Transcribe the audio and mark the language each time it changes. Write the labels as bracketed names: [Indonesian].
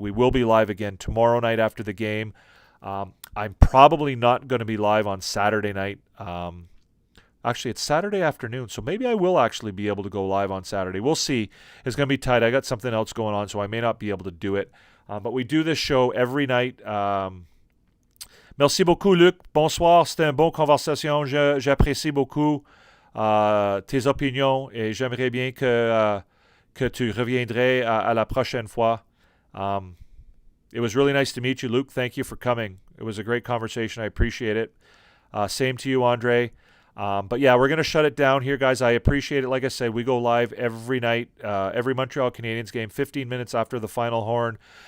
[English] We will be live again tomorrow night after the game. I'm probably not going to be live on Saturday night. Actually, it's Saturday afternoon, so maybe I will actually be able to go live on Saturday. We'll see. It's going to be tight. I got something else going on, so I may not be able to do it. But we do this show every night. [French] Merci beaucoup, Luc. Bonsoir. C'était une bonne conversation. J'apprécie beaucoup tes opinions et j'aimerais bien que tu reviendrais à la prochaine fois. [English] It was really nice to meet you, Luke. Thank you for coming. It was a great conversation. I appreciate it. Same to you, Andre. But yeah, we're going to shut it down here, guys. I appreciate it. Like I said, we go live every night, every Montreal Canadiens game, 15 minutes after the final horn.